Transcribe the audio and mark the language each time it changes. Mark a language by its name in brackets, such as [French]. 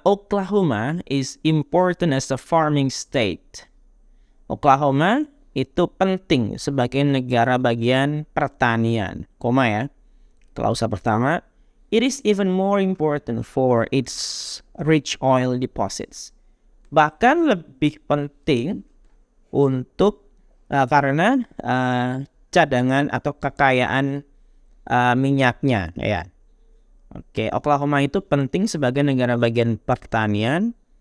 [English] Oklahoma is important as a farming state. [Indonesian] Oklahoma itu penting sebagai negara bagian pertanian, koma ya. Klausa pertama, [English] it is even more important for its rich oil deposits. [Indonesian] Bahkan lebih penting untuk karena cadangan atau kekayaan minyaknya ya. Oke, Oklahoma itu penting sebagai negara bagian pertanian.